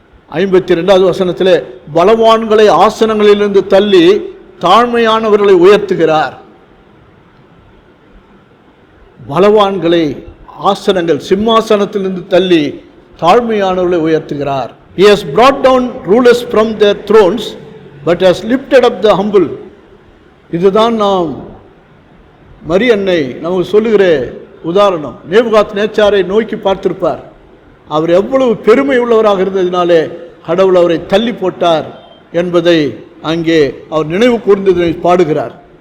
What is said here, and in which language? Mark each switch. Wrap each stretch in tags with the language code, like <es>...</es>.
<ta>52வது வசனத்தில், பலவான்களை ஆசனங்களிலிருந்து தள்ளி தாழ்மையானவர்களை உயர்த்துகிறார். பலவான்களை ஆசனங்கள், சிம்மாசனத்திலிருந்து தள்ளி தாழ்மையானவர்களை உயர்த்துகிறார்.</ta> <en>He has brought down rulers from their thrones but has lifted up the humble.</en> <ta>இதுதான் நாம் மரியன்னை நமக்கு சொல்லுகிற உதாரணம். நேபுகாத் நேச்சாரை நோக்கி பார்த்திருப்பார். அவர் எவ்வளவு பெருமை உள்ளவராக இருந்ததினாலே கடவுள் அவரை தள்ளி போட்டார் என்பதை அங்கே அவர் நினைவு கூர்ந்ததை பாடுகிறார்.</ta>